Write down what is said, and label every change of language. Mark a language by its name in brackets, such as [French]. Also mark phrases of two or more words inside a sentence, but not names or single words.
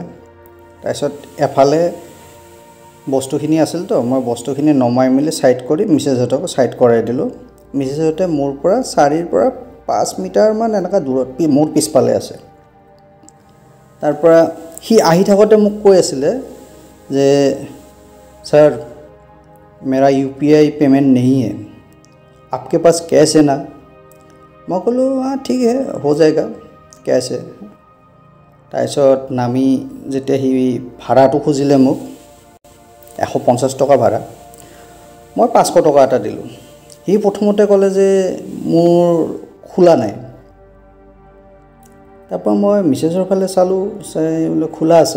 [Assamese] তাৰপিছত এফালে বস্তুখিনি আছিলতো, মই বস্তুখিনি নমাই মেলি ছাইড কৰি মিছেছহঁতক ছাইড কৰাই দিলোঁ। মিছেছহঁতে মোৰ পৰা 4 পৰা 5 মিটাৰমান এনেকুৱা দূৰত মোৰ পিছফালে আছে। তাৰপৰা সি আহি থাকোঁতে মোক কৈ আছিলে যে [Hindi] सर मेरा UPI पेमेंट नहीं है, आपके पास कैश है ना। मैं बोलो हाँ ठीक है हो जाएगा कैश है। [Assamese] তাৰপিছত নামি যেতিয়া সি ভাড়াটো খুজিলে মোক 150 টকা ভাড়া, মই 500 টকা এটা দিলোঁ। সি প্ৰথমতে ক'লে যে মোৰ খোলা নাই। তাৰপৰা মই মিছেছৰ ফালে চালোঁ, চাই বোলে খোলা আছে।